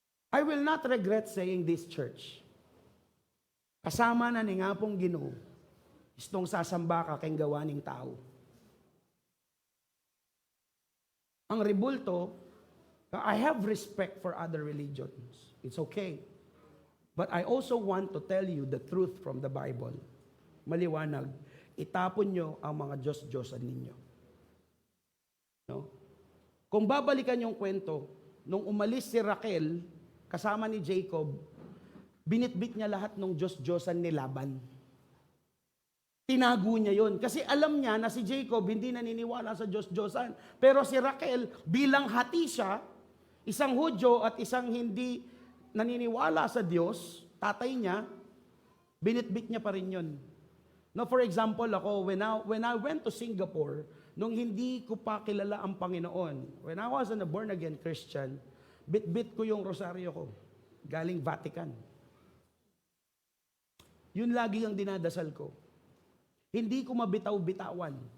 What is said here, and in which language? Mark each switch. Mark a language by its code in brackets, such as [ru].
[en] I will not regret saying this, church. [tl] Kasama na ni nga pong Ginoo, istong sasamba ka kayong gawaning tao. Ang rebulto, [en] I have respect for other religions. It's okay. But I also want to tell you the truth from the Bible. [tl] Maliwanag, itapon nyo ang mga Diyos-Diyosan ninyo. No? Kung babalikan yung kwento, nung umalis si Raquel, kasama ni Jacob, binitbit niya lahat ng Diyos-Diyosan ni Laban. Tinago niya yon kasi alam niya na si Jacob hindi naniniwala sa Diyos-Diyosan. Pero si Raquel, bilang hati siya, isang Hudyo at isang hindi naniniwala sa Diyos, tatay niya, binitbit niya pa rin yun. No, [en] for example, [tl] ako, [en] when I went to Singapore, [tl] nung hindi ko pa kilala ang Panginoon, [en] when I was a born-again Christian, [tl] bit-bit ko yung rosaryo ko, galing Vatican. Yun lagi ang dinadasal ko. Hindi ko mabitaw-bitawan.